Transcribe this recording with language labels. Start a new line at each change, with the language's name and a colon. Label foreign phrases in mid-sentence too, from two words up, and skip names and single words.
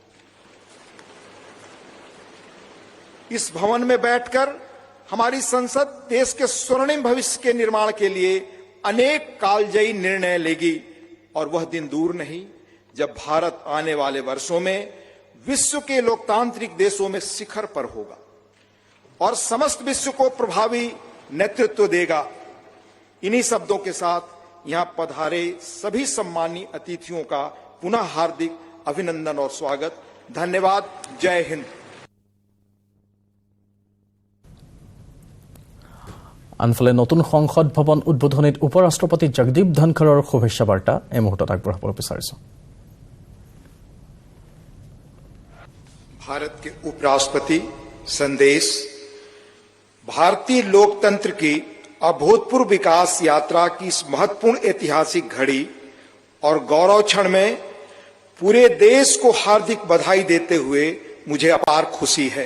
Hindi: इस भवन में बैठकर हमारी संसद देश के स्वर्णिम भविष्य के निर्माण के लिए अनेक कालजयी निर्णय लेगी, और वह दिन दूर नहीं जब भारत आने वाले वर्षों में विश्व के लोकतांत्रिक देशों में शिखर पर होगा और समस्त विश्व को प्रभावी नेतृत्व देगा। इन्हीं शब्दों के साथ यहां पधारे सभी सम्मानीय अतिथियों का पुनः हार्दिक अभिनंदन और स्वागत। धन्यवाद। जय हिंद।
Assamese: আনফালে নতুন সংসদ ভৱন উদ্বোধনীত উপৰাষ্ট্ৰপতি জগদীপ ধনখৰৰ শুভেচ্ছা বাৰ্তা এই মুহূৰ্তত আগবঢ়াবলৈ বিচাৰিছোঁ।
Hindi: भारत के उपराष्ट्रपति संदेश भारतीय लोकतंत्र की अभूतपूर्व विकास यात्रा की इस महत्वपूर्ण ऐतिहासिक घड़ी और गौरव क्षण में पूरे देश को हार्दिक बधाई देते हुए मुझे अपार खुशी है।